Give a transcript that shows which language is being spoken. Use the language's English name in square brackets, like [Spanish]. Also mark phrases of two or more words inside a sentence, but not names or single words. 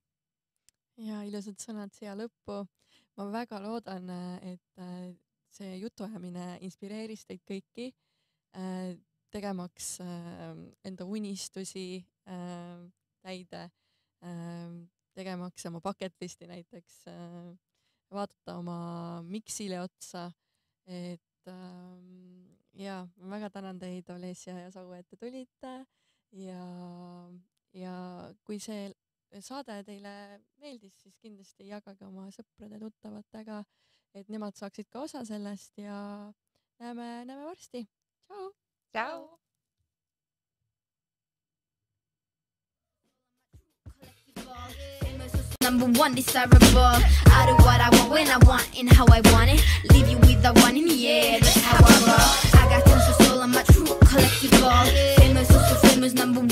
[Estonian] Ja ilusad sõnad siia lõppu. Ma väga loodan, et see jutuajamine inspireeris teid kõiki tegemaks enda unistusi täide, tegemaks oma [English] bucket listi [Estonian] näiteks, vaadata oma miksile otsa, et ja ma väga tänan teid, Olesja ja Sau, et te tulite ja kui see saade teile meeldis, siis kindlasti jagage oma sõprade tuttavatega, et nemad saaksid ka osa sellest ja näeme varsti. Tšau! Tšau! [English] Number one desirable. I do what I want when I want and how I want it. Leave you with the one in the air. That's how I roll. I got tons of soul. I'm a true collectible. Famous, also famous. Number one.